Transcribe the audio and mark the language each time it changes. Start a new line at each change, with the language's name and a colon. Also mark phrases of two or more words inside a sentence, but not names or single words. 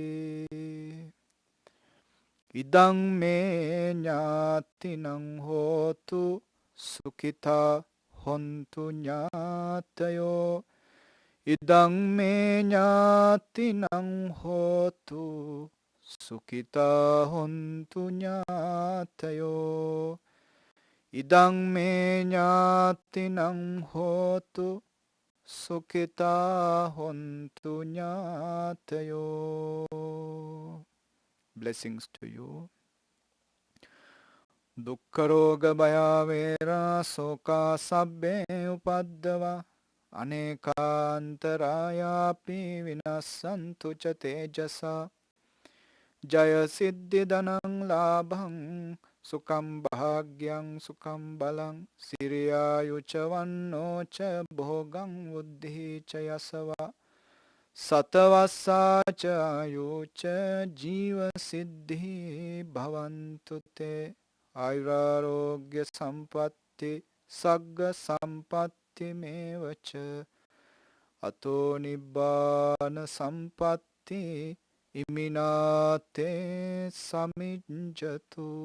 Pali: ඉදං මේ ඥාතිනං හෝතු සුඛිතා හොන්තු ඥාතයෝ ඉදං මේ ඥාතිනං හෝතු සුඛිතා හොන්තු ඥාතයෝ ඉදං මේ ඥාතිනං හෝතු සුඛිතා හොන්තු ඥාතයෝ.
English: Blessings to you.
Pali: දුක්ඛ රෝග භය වේරා සෝකා සබ්බේ උපද්දවා අනේකාන්තරායාපි විනස්සන්තු ච තේජසා ජය සිද්ධි ධනං ලාභං සුඛං භාග්‍යං සුඛං බලං සිරියායුච වන්නෝ ච භෝගං බුද්ධි ච යසවා සතවස්සා ච ආයුච ජීව සිද්ධි භවන්තු තේ ආයුරාෝග්‍ය සම්පatti සග්ග සම්පatti මේවච අතෝ නිබ්බාන සම්පatti ඉමිනාතේ සමිඤ්ජතු.